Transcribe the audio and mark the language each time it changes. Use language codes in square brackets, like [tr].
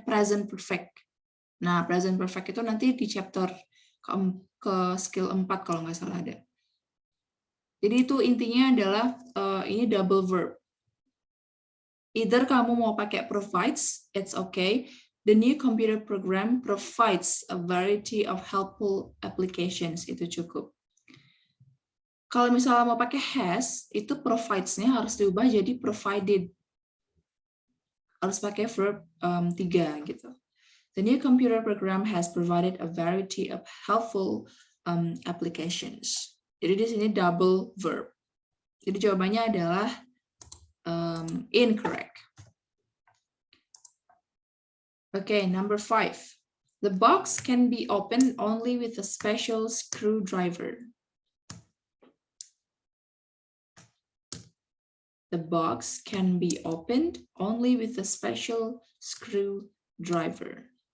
[id] Present perfect. Nah, present perfect itu nanti di chapter ke skill 4 kalau nggak salah ada. Jadi itu intinya adalah ini double verb. [en] Either [id] kamu mau pakai [en] provides, it's okay. The new computer program provides a variety of helpful applications. [id] Itu cukup. Kalau misalnya mau pakai has, itu provides-nya harus diubah jadi provided. Harus pakai verb 3 gitu. [en] The new computer program has provided a variety of helpful applications. [id] Jadi di sini double verb. Jadi jawabannya adalah incorrect. [en] Okay, number 5. The box can be opened only with a special screwdriver. The box can be opened only with a special screwdriver.